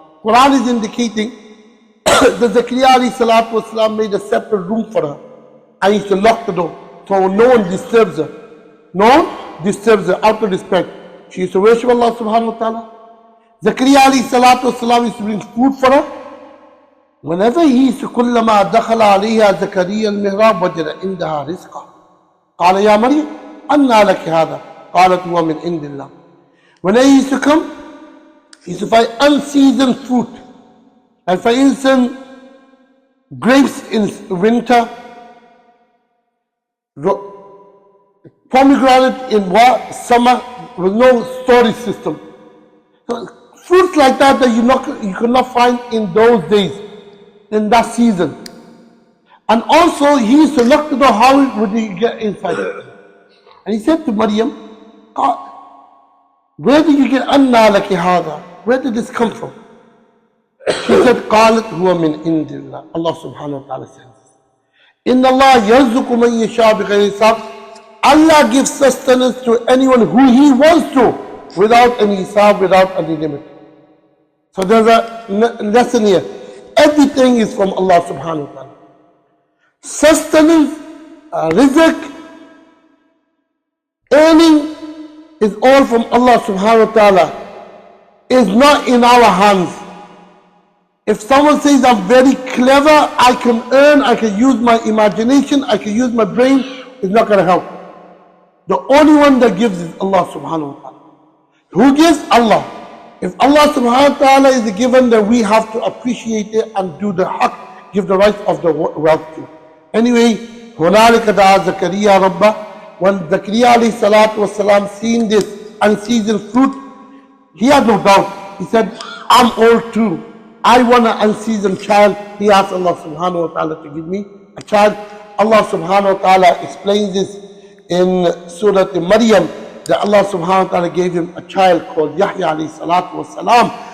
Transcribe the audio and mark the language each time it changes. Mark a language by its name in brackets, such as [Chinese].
[English] Quran is indicating that Zakaria alayhi salatu wasalam made a separate room for her. And he used to lock the door so no one disturbs her. No one disturbs her out of respect. She used to worship Allah subhanahu wa ta'ala. Zakaria alayhi salatu wasalam used to bring food for her. Whenever he used to [Arabic] كُلَّمَا دَخَلَ عَلَيْهَا زَكَرِيَّا الْمِحْرَابَ وَجَدَ عِنْدَهَا رِزْقًا قَالَ يَا مَرْيَمُ أَنَّىٰ لَكِ هَٰذَا قَالَتْ هُوَ مِنْ عِنْدِ اللَّهِ [English] When I used to come, he used to find unseasoned fruit. And for instance, grapes in winter, pomegranate in summer, with no storage system. So fruits like that you could not find in those days, in that season. And also he used to look to know how would he get inside. And he said to Maryam, God, where did you get [Arabic] anna laki hada? [English] Where did this come from? She said, [Arabic] قالت هو من عند الله. Allah subhanahu wa ta'ala says, Inna Allah yarzuqu man yasha bighayri hisab. [English] Allah gives sustenance to anyone who He wants to, without any hisab, without any limit. So there's a lesson here. Everything is from Allah subhanahu wa ta'ala. Sustenance, rizq, earning is all from Allah subhanahu wa ta'ala. It's not in our hands. If someone says I'm very clever, I can earn, I can use my imagination, I can use my brain, it's not going to help. The only one that gives is Allah subhanahu wa ta'ala. Who gives? Allah. If Allah subhanahu wa ta'ala is the given, then we have to appreciate it and do the haqq, give the right of the wealth to. [Arabic] Anyway, هُنَالِكَ دَعَا زَكَرِيَّا رَبَّهُ. [English] When Zakaria alayhi salatu wasalam seen this unseasoned fruit, he had no doubt. He said, I'm old too. I want an unseasoned child. He asked Allah subhanahu wa ta'ala to give me a child. Allah subhanahu wa ta'ala explains this in Surah Maryam, that Allah subhanahu wa ta'ala gave him a child called Yahya alayhi salatu wasalam.